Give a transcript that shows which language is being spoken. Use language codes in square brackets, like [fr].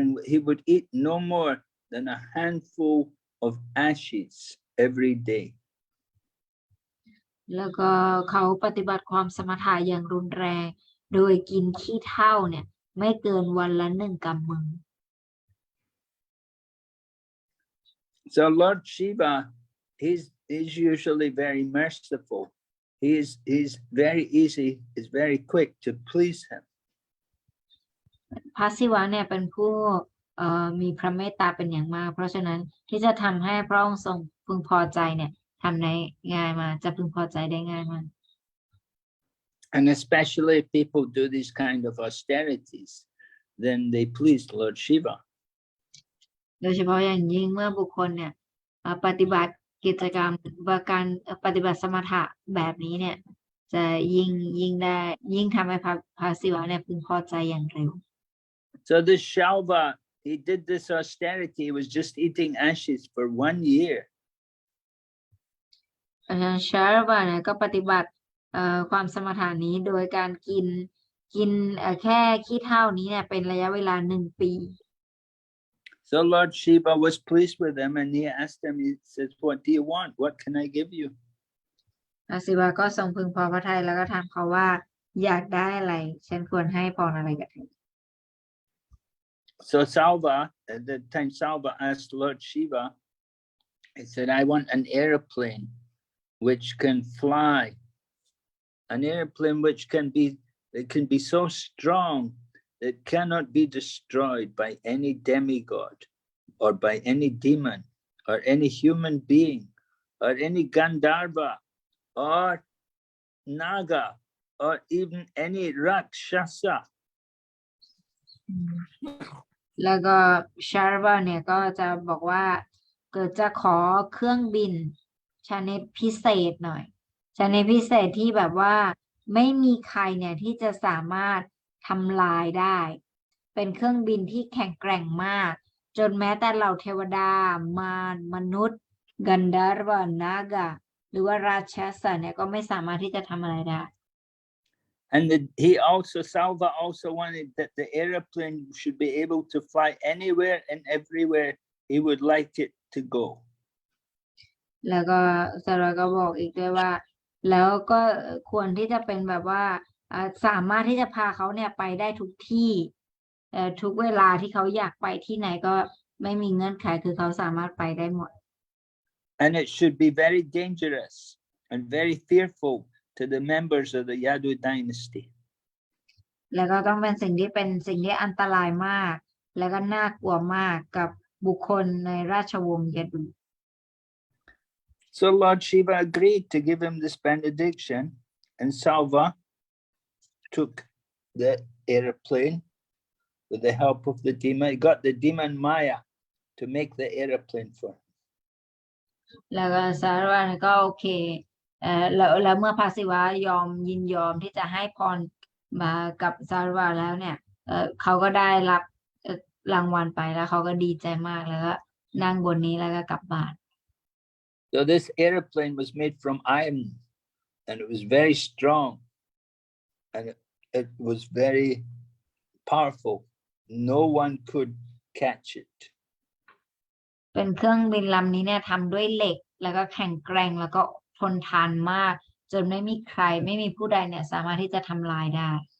[en] He would eat no more than a handful of ashes every day. [th] แล้วก็เขาปฏิบัติความสมถะอย่างรุนแรงโดยกินขี้เถ้าเนี่ยไม่เกินวันละ1 กำมือ [en] So Lord Shiva, he's usually very merciful. He's very easy, is very quick to please him. [th] พระศิวะเนี่ยเป็นผู้มีพระเมตตาเป็นอย่างมาก เพราะฉะนั้นที่จะทำให้พระองค์ทรงพึงพอใจเนี่ยทำได้ง่ายมากจะพึงพอใจได้ง่ายมาก [en] And especially if people do these kind of austerities, then they please Lord Shiva. [th] โดยเฉพาะอย่างยิ่งเมื่อบุคคลเนี่ยปฏิบัติกิจกรรมการปฏิบัติสมถะแบบนี้เนี่ยจะยิ่งทำให้พระศิวะเนี่ยพึงพอใจอย่างเร็ว [en] So this Shalva, he did this austerity, he was just eating ashes for 1 year. [th] ชาร์วะเนี่ยก็ปฏิบัติความสมถะนี้โดยการกินแค่ขี้เถ้านี้เนี่ยเป็นระยะเวลา1 ปี [en] So Lord Shiva was pleased with him and he asked him, he says, what do you want? What can I give you? [th] พระศิวะก็ทรงพึงพอพระทัยแล้วก็ถามเขาว่าอยากได้อะไรฉันควรให้พรอะไรกับเธอ [en] So Salva, at the time Salva asked Lord Shiva, he said, I want an airplane which can fly. An airplane which can be so strong that cannot be destroyed by any demigod or by any demon or any human being or any Gandharva or Naga or even any Rakshasa. [th] แล้วก็ชาร์วะเนี่ยก็จะบอกว่าเกิดจะขอเครื่องบินชนิดพิเศษหน่อยชนิดพิเศษที่แบบว่าไม่มีใครเนี่ยที่จะสามารถทำลายได้เป็นเครื่องบินที่แข็งแกร่งมากจนแม้แต่เหล่าเทวดามารมนุษย์กันดารวะนากะหรือว่าราชสเนี่ยก็ไม่สามารถที่จะทำอะไรได้ [en] And Salva also wanted that the airplane should be able to fly anywhere and everywhere he would like it to go. [th] แล้วก็ซาร่าก็บอกอีกด้วยว่าแล้วก็ควรที่จะเป็นแบบว่าสามารถที่จะพาเขาเนี่ยไปได้ทุกที่ทุกเวลาที่เขาอยากไปที่ไหนก็ไม่มีเงื่อนไขคือเขาสามารถไปได้หมด [en] And it should be very dangerous and very fearful to the members of the Yadu dynasty. [th] แล้วก็ต้องเป็นสิ่งที่อันตรายมากแล้วก็น่ากลัวมากกับบุคคลในราชวงศ์ยดู [en] So Lord Shiva agreed to give him this benediction, and Salva took the airplane with the help of the demon. He got the demon Maya to make the airplane for him. [th] แล้วก็ซาร่าก็โอเคแล้วเมื่อพระศิวะยินยอมที่จะให้พรมากับซาร่าแล้วเนี่ยเขาก็ได้รับรางวัลไปแล้วเขาก็ดีใจมากแล้วก็นั่งบนนี้แล้วก็กลับบ้าน [en] So this airplane was made from iron and it was very strong and it was very powerful. No one could catch it. [th] เป็นเครื่องบินลำนี้เนี่ยทำด้วยเหล็กแล้วก็แข็งแกร่งแล้วก็ทนทานมากจนไม่มีผู้ใดเนี่ยสามารถที่จะทำลายได้